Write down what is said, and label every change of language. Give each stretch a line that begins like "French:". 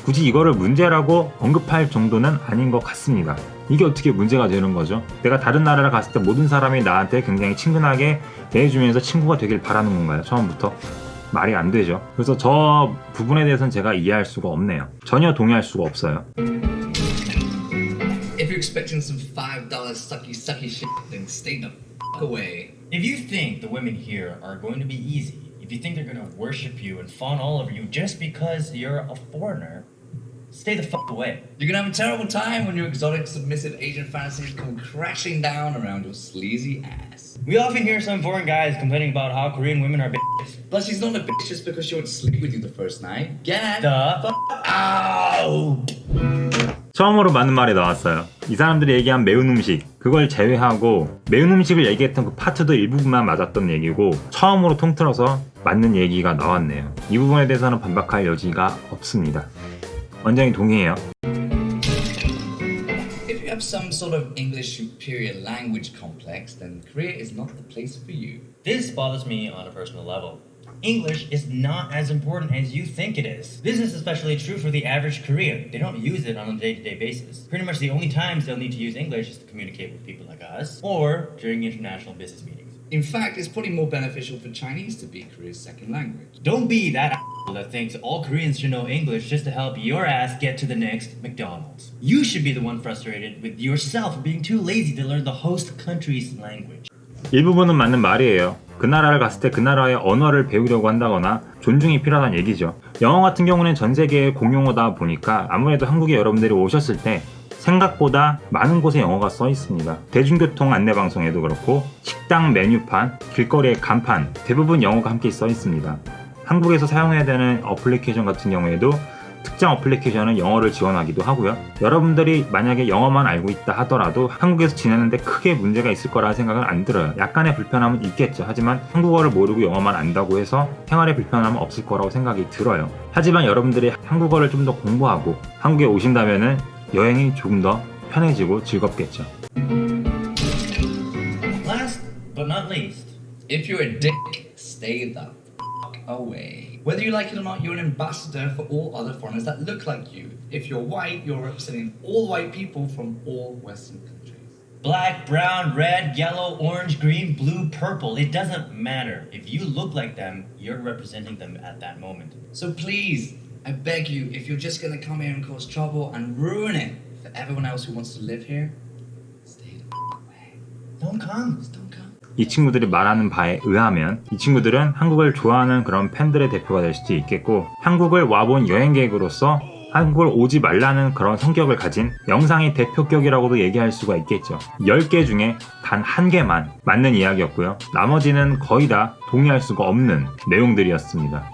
Korean: 굳이 이거를 문제라고 언급할 정도는 아닌 것 같습니다. 이게 어떻게 문제가 되는 거죠? 내가 다른 나라를 갔을 때 모든 사람이 나한테 굉장히 친근하게 대해주면서 친구가 되길 바라는 건가요? 처음부터? 말이 안 되죠. 그래서 저 부분에 대해서는 제가 이해할 수가 없네요. 전혀 동의할 수가 없어요.
English: If you're expecting some $5 sucky shit, then stay the fuck away. If you think the women here are going to be easy, if you think they're going to worship you and fawn all over you just because you're a foreigner, stay the fuck away. You're gonna have a terrible time when your exotic, submissive Asian fantasies come crashing down around your sleazy ass. We often hear some foreign guys complaining about how Korean women are bitches. Plus, she's not a bitch just because she won't sleep with you the first night. Get The the out!
Korean: 처음으로 맞는 말이 나왔어요. 이 사람들이 얘기한 매운 음식, 그걸 제외하고 매운 음식을 얘기했던 그 파트도 일부분만 맞았던 얘기고 처음으로 통틀어서 맞는 얘기가 나왔네요. 이 부분에 대해서는 반박할 여지가 없습니다. 완전히 동의해요.
English: If you have some sort of English superior language complex, then Korea is not the place for you. This bothers me on a personal level. English is not as important as you think it is. This is especially true for the average Korean. They don't use it on a day-to-day basis. Pretty much the only times they'll need to use English is to communicate with people like us or during international business meetings. In fact, it's probably more beneficial for Chinese to be Korea's second language. Don't be that asshole that thinks all Koreans should know English just to help your ass get to the next McDonald's. You should be the one frustrated with yourself for being too lazy to learn the host country's language.
Korean: 일부분은 맞는 말이에요. 그 나라를 갔을 때 그 나라의 언어를 배우려고 한다거나 존중이 필요하다는 얘기죠. 영어 같은 경우는 전 세계의 공용어다 보니까 아무래도 한국에 여러분들이 오셨을 때 생각보다 많은 곳에 영어가 써 있습니다. 대중교통 안내방송에도 그렇고 식당 메뉴판, 길거리의 간판 대부분 영어가 함께 써 있습니다. 한국에서 사용해야 되는 어플리케이션 같은 경우에도 특정 어플리케이션은 영어를 지원하기도 하고요. 여러분들이 만약에 영어만 알고 있다 하더라도 한국에서 지내는데 크게 문제가 있을 거라 생각은 안 들어요. 약간의 불편함은 있겠죠. 하지만 한국어를 모르고 영어만 안다고 해서 생활에 불편함은 없을 거라고 생각이 들어요. 하지만 여러분들이 한국어를 좀 더 공부하고 한국에 오신다면은 여행이 조금 더 편해지고 즐겁겠죠.
English: Last but not least, If you're a dick, stay the fuck away. Whether you like it or not, you're an ambassador for all other foreigners that look like you. If you're white, you're representing all white people from all Western countries. black, brown, red, yellow, orange, green, blue, purple, it doesn't matter. If you look like them, you're representing them at that moment. So please, I beg you, if you're just gonna come here and cause trouble and ruin it for everyone else who wants to live here, stay the fuck away. Don't come. Just don't come.
Korean: 이 친구들이 말하는 바에 의하면 이 친구들은 한국을 좋아하는 그런 팬들의 대표가 될 수도 있겠고 한국을 와본 여행객으로서 한국을 오지 말라는 그런 성격을 가진 영상의 대표격이라고도 얘기할 수가 있겠죠. 10개 중에 단 1개만 맞는 이야기였고요. 나머지는 거의 다 동의할 수가 없는 내용들이었습니다.